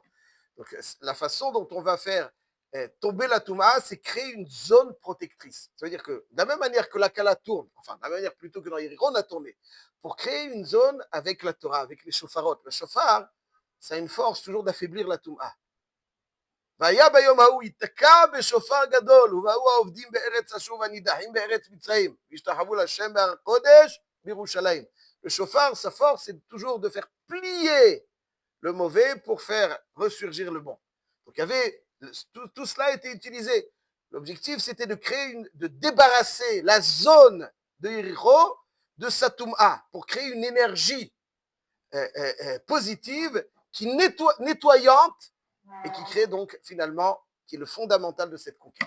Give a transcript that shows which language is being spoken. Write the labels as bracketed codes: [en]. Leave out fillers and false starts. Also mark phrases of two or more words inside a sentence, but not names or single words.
[fr] Donc la façon dont on va faire tomber la Touma, c'est créer une zone protectrice. Ça veut dire que, de la même manière que la Kala tourne, enfin, de la même manière plutôt que dans Yericho, on a tourné, pour créer une zone avec la Torah, avec les shofarot. Le shofar, ça a une force toujours d'affaiblir la Touma. [he] והיה ביום ההוא ייתקע בשופר גדול, ובאו העובדים בארץ אשור והנידחים בארץ מצרים, והשתחוו להשם בהר הקודש בירושלים. [fr] Le shofar, sa force, c'est toujours de faire plier le mauvais pour faire ressurgir le bon. Donc il y avait tout cela a été utilisé. L'objectif, c'était de débarrasser la zone de Yericho de sa Touma pour créer une énergie positive qui nettoyante et qui crée donc finalement, qui est le fondamental de cette conquête.